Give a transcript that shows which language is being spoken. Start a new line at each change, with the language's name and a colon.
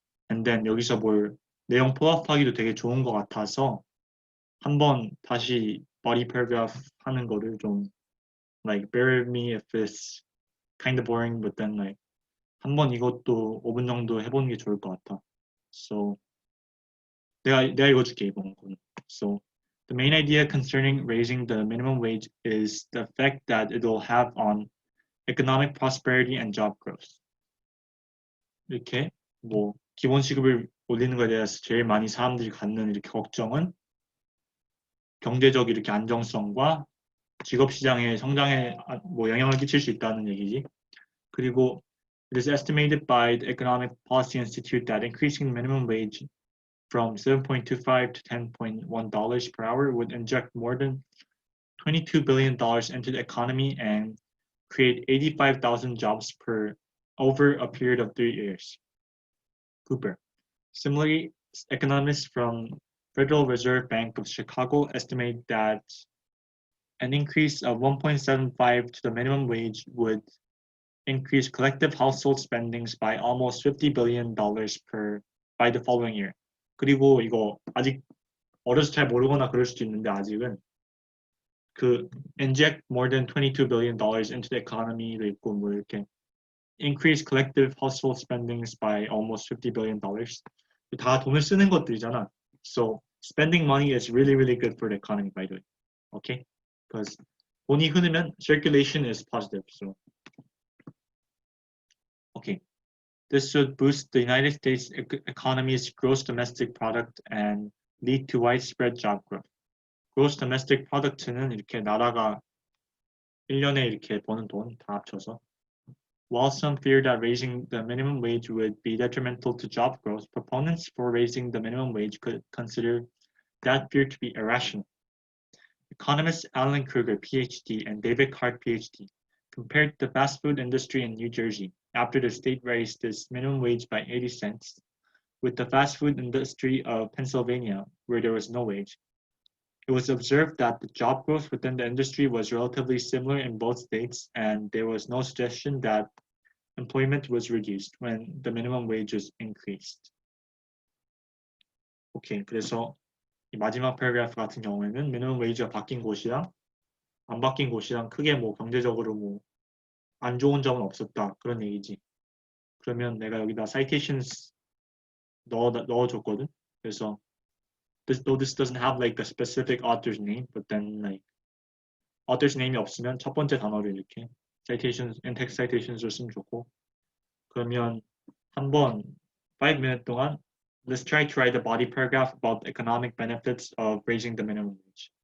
English: And then
Korean: 여기서 뭘 내용 포함하기도 되게 좋은 것 같아서 한번 다시 body paragraph 하는 거를 좀
English: like bear with me if it's kind of boring, but then like
Korean: 한번 이것도 5분 정도 해보는 게 좋을 것 같아.
English: So
Korean: 내가 읽어줄게 이번 거는.
English: So the main idea concerning raising the minimum wage is the effect that it will have on economic prosperity and job growth.
Korean: 이렇게 뭐 기본 시급을 올리는 것에 대해서 제일 많이 사람들이 갖는 이렇게 걱정은 경제적 이렇게 안정성과 직업 시장의 성장에 뭐 영향을 끼칠 수 있다는 얘기지. 그리고
English: it is estimated by the Economic Policy Institute that increasing minimum wage from $7.25 to $10.1 per hour would inject more than $22 billion into the economy and create 85,000 jobs over a period of 3 years. Cooper. Similarly, economists from Federal Reserve Bank of Chicago estimate that an increase of 1.75 to the minimum wage would increase collective household spendings by almost $50 billion by the following year.
Korean: 그리고 이거 아직 어려서 잘 모르거나 그럴 수도 있는데 아직은
English: inject more than $22 billion into the economy
Korean: 도 있고 뭐 이렇게
English: increase collective household spendings by almost $50 billion.
Korean: 다 돈을 쓰는 것들이잖아.
English: So spending money is really, really good for the economy, by the way. Okay? Because
Korean: 돈이 흐르면
English: circulation is positive. So, okay. This should boost the United States economy's gross domestic product and lead to widespread job growth.
Korean: gross domestic product는 이렇게 나라가 1년에 이렇게 버는 돈 다 합쳐서.
English: While some fear that raising the minimum wage would be detrimental to job growth, proponents for raising the minimum wage could consider that fear to be irrational. Economists Alan Kruger, PhD, and David Hart, PhD, compared the fast food industry in New Jersey after the state raised its minimum wage by 80 cents with the fast food industry of Pennsylvania, where there was no wage. It was observed that the job growth within the industry was relatively similar in both states, and there was no suggestion that employment was reduced when the minimum wage was increased.
Korean: 오케이, 그래서 이 마지막 패러그래프 같은 경우에는 minimum wage가 바뀐 곳이랑 안 바뀐 곳이랑 크게 뭐 경제적으로 뭐 안 좋은 점은 없었다 그런 얘기지. 그러면 내가 여기다 citations 넣어줬거든. 그래서
English: though this doesn't have like a specific author's name, but then like
Korean: author's name이 없으면 첫 번째 단어를 이렇게 citations, in-text citations로 쓰면 좋고. 그러면 한번 5 minute 동안
English: let's try to write a body paragraph about the economic benefits of raising the minimum wage.